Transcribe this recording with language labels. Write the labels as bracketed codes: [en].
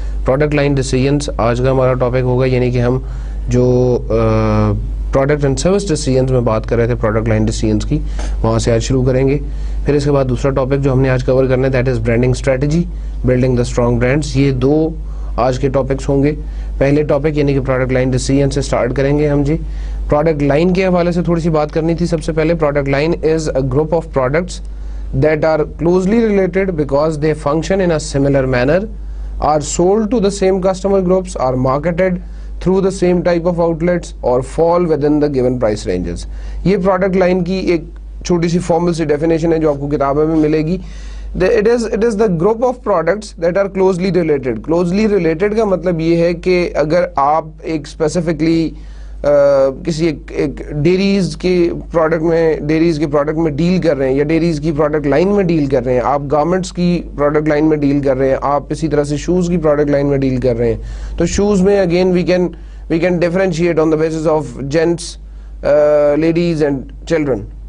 [hi] Product line decisions आज का हमारा टॉपिक होगा, यानी कि हम जो प्रोडक्ट एंड सर्विस डिसीजंस में बात कर रहे थे प्रोडक्ट लाइन डिसीजंस की, वहाँ से आज शुरू करेंगे। फिर इसके बाद दूसरा टॉपिक जो हमने आज कवर करना है [en] That is branding strategy, building the strong brands. [hi] ये दो आज के टॉपिक्स होंगे। पहले टॉपिक यानी कि प्रोडक्ट लाइन डिसीजन से स्टार्ट करेंगे हम जी। प्रोडक्ट लाइन के हवाले से थोड़ी सी बात करनी थी। सबसे पहले [en] Product line is a group of products that are closely related because they function in a similar manner, are sold to the same customer groups, are marketed through the same type of outlets or fall within the given price ranges. [hi] ये product line की एक छोटी सी formal सी definition है जो आपको किताबों में मिलेगी। [en] It is the group of products that are closely related. [hi] Closely related का मतलब ये है कि अगर आप एक specifically किसी एक डेरीज के प्रोडक्ट में डील कर रहे हैं या डेरीज की प्रोडक्ट लाइन में डील कर रहे हैं, आप गारमेंट्स की प्रोडक्ट लाइन में डील कर रहे हैं, आप इसी तरह से शूज़ की प्रोडक्ट लाइन में डील कर रहे हैं, तो शूज़ में [en] Again we can differentiate on the basis of gents, ladies and children.